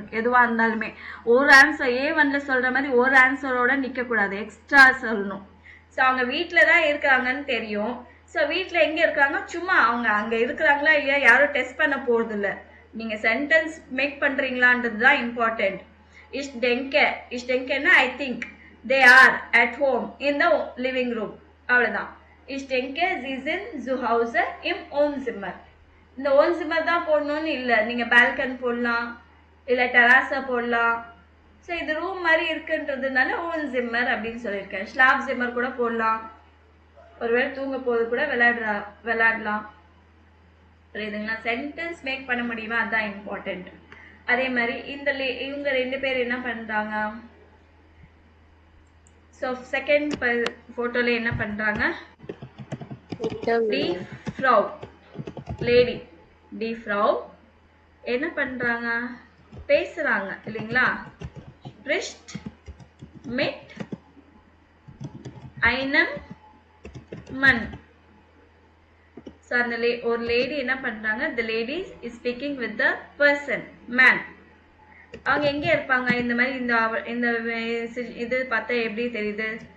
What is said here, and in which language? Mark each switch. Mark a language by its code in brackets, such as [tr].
[ta] எதுவா இருந்தாலுமே ஒரு ஆன்சர் A1ல சொல்ற மாதிரி ஒரு ஆன்சரோட நிக்க கூடாது, எக்ஸ்ட்ரா சொல்லணும். சோ அவங்க வீட்ல தான் இருக்காங்கன்னு தெரியும். சோ வீட்ல எங்க இருக்காங்க? சும்மா அவங்க அங்க இருக்கிறாங்களா இல்லையா யாரும் டெஸ்ட் பண்ண போறது இல்ல. நீங்க சென்டென்ஸ் மேக் பண்றீங்களான்றது தான் important. [de] Ich denke [en] na I think they are at home in the living room. [ta] அவ்வளவுதான். [de] Ich denke sie sind zu Hause im Wohnzimmer. [ta] இந்த Wohnzimmer தான் போடணும்னு இல்ல. நீங்க பால்கன் போடலாம் இல்ல டெராஸா போடலாம். சோ இது ரூம் மாதிரி இருக்குன்றதுனால Wohnzimmer அப்படின்னு சொல்லிருக்கேன். Schlafzimmer கூட போடலாம். ஒருவேளை தூங்க போது கூட விளையாடலாம். புரியுதுங்களா? சென்டென்ஸ் மேக் பண்ண முடியுமா அதான் இம்பார்ட்டன்ட். அதே மாதிரி இவங்க ரெண்டு பேர் என்ன பண்றாங்க? சோ செகண்ட் போட்டோல என்ன பண்றாங்க? டி ஃப்ரௌ லேடி டி ஃப்ரௌ என்ன பண்றாங்க? பேசுறாங்க இல்லீங்களா? [de] spricht mit einem Mann. [ta] So அந்த ஒரு லேடி என்ன பண்றாங்க? [en] the lady is speaking with the person man. [ta] அவங்க எங்க இருப்பாங்க? இந்த மாதிரி இந்த இது பார்த்தா எப்படி தெரியுது?